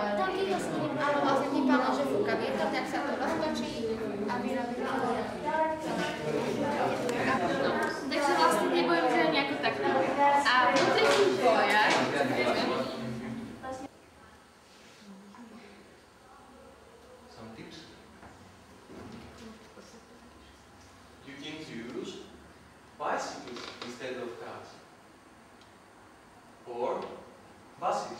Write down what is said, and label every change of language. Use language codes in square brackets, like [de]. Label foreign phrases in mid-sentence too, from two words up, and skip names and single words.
[sk] Ale vlastne tým pádom, že fúka vietor, tak sa to roztočí a vyrába. Takže vlastne nebojím, že je nejako takto. A v tých bojach, [en] some tips. You can use bicycles instead of cars, or buses.